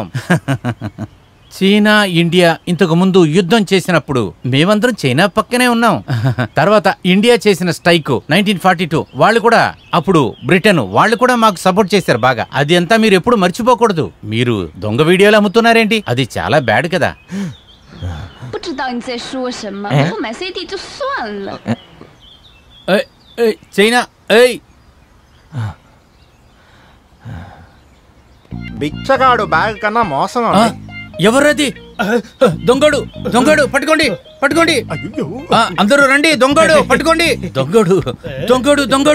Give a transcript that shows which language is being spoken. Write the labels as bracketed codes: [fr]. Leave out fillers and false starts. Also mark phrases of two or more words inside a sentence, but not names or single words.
[te] చైనా ఇండియా ఇంతకు ముందు యుద్ధం చేసినప్పుడు మేమందరం చైనా పక్కనే ఉన్నాం. తర్వాత ఇండియా చేసిన స్ట్రైక్ 1942, వాళ్ళు కూడా అప్పుడు బ్రిటన్ వాళ్ళు కూడా మాకు సపోర్ట్ చేశారు బాగా. అది అంతా మీరు ఎప్పుడు మర్చిపోకూడదు. మీరు దొంగ వీడియోలు అమ్ముతున్నారేంటి? అది చాలా బ్యాడ్ కదా. [zh] 不知道你在说什么，不买 CD 就算了。 [te] చైనా, బిచ్చగాడు బ్యాగ్ కన్నా మోసం. ఎవరది? దొంగడు పట్టుకోండి. అందరూ రండి, దొంగడు పట్టుకోండి. దొంగడు.